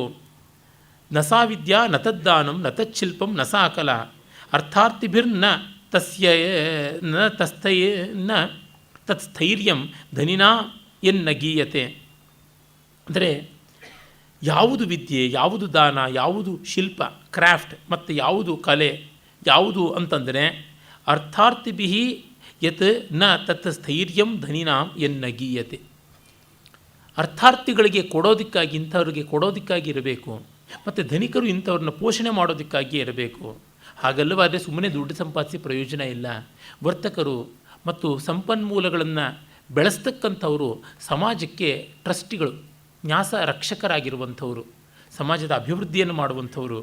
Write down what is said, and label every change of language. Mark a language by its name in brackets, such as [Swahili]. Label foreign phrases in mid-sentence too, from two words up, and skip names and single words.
[Sanskrit] ನಸಾ ವಿದ್ಯಾ ನ ತದ್ದಾನಂ ನ ತಚ್ಚಿಲ್ಪಂ ನ ಸಾ ಕಲ ಅರ್ಥಾರ್ಥಿಭಿರ್ನ ತಸ್ಯ ನ ತಸ್ಥಯ ನ ತತ್ಸ್ಥೈರ್ಯಂ ಧನಿನಾ ಎನ್ನ ಗೀಯತೆ. [Kannada] ಅಂದರೆ ಯಾವುದು ವಿದ್ಯೆ, ಯಾವುದು ದಾನ, ಯಾವುದು ಶಿಲ್ಪ ಕ್ರಾಫ್ಟ್ ಮತ್ತು ಯಾವುದು ಕಲೆ, ಯಾವುದು ಅಂತಂದರೆ [Sanskrit] ಅರ್ಥಾರ್ಥಿಭಿ ಯತ್ ನ ತತ್ ಸ್ಥೈರ್ಯಂ ಧನಿನಾಂ ಎನ್ನ ಗೀಯತೆ. [Kannada] ಅರ್ಥಾರ್ಥಿಗಳಿಗೆ ಕೊಡೋದಕ್ಕಾಗಿ, ಇಂಥವ್ರಿಗೆ ಕೊಡೋದಕ್ಕಾಗಿ ಇರಬೇಕು, ಮತ್ತು ಧನಿಕರು ಇಂಥವ್ರನ್ನ ಪೋಷಣೆ ಮಾಡೋದಕ್ಕಾಗಿ ಇರಬೇಕು. ಹಾಗಲ್ಲವಾದರೆ ಸುಮ್ಮನೆ ದುಡ್ಡು ಸಂಪಾದಿಸಿ ಪ್ರಯೋಜನ ಇಲ್ಲ. ವರ್ತಕರು ಮತ್ತು ಸಂಪನ್ಮೂಲಗಳನ್ನು ಬೆಳೆಸ್ತಕ್ಕಂಥವರು ಸಮಾಜಕ್ಕೆ ಟ್ರಸ್ಟಿಗಳು, ನ್ಯಾಸ ರಕ್ಷಕರಾಗಿರುವಂಥವರು, ಸಮಾಜದ ಅಭಿವೃದ್ಧಿಯನ್ನು ಮಾಡುವಂಥವರು.